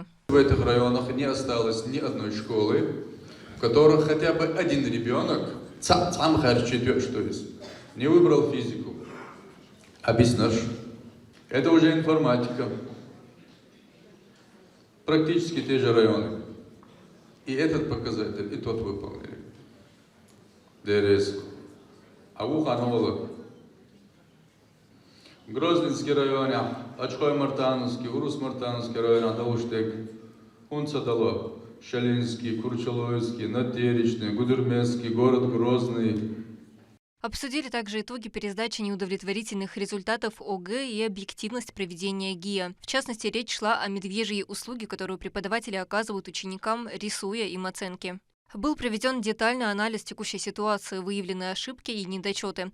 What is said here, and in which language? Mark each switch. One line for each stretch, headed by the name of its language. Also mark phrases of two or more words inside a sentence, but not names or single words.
Russian: В этих районах не осталось ни одной школы, в которых хотя бы один ребенок, не выбрал физику. Объяснишь? Это уже информатика. Практически те же районы. И этот показатель, и тот выполнили. ДРС. Авуханово. Грозненский район, Ачхой-Мартановский, Урус-Мартановский район, Адауштек, Унцадало. Шалинский, Курчалойский, Натеречный, Гудермесский, город Грозный. Обсудили также итоги пересдачи неудовлетворительных результатов ОГЭ и объективность проведения ГИА. В частности, речь шла о медвежьей услуге, которую преподаватели оказывают ученикам, рисуя им оценки. Был проведен детальный анализ текущей ситуации, выявлены ошибки и недочеты.